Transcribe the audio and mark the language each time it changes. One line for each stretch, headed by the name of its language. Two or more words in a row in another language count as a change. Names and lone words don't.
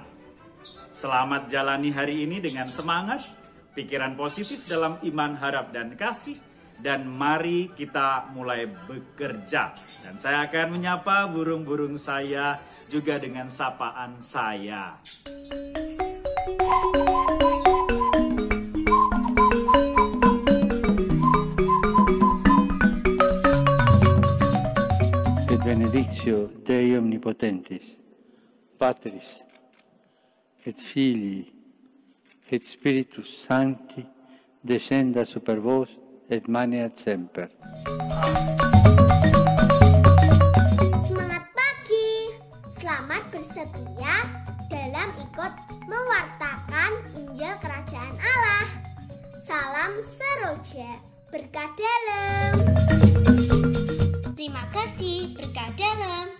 Indonesian: Selamat jalani hari ini dengan semangat, pikiran positif dalam iman, harap, dan kasih. Dan mari kita mulai bekerja. Dan saya akan menyapa burung-burung saya juga dengan sapaan saya.
Latin: Et benedictio Dei Omnipotentis, Patris, et Filii, et Spiritus Sancti, descenda super vos, et maneat semper.
Indonesian: Semangat pagi, selamat bersetia dalam ikut mewartakan Injil Kerajaan Allah. Salam seroja, berkah dalam. Terima kasih, berkah dalam.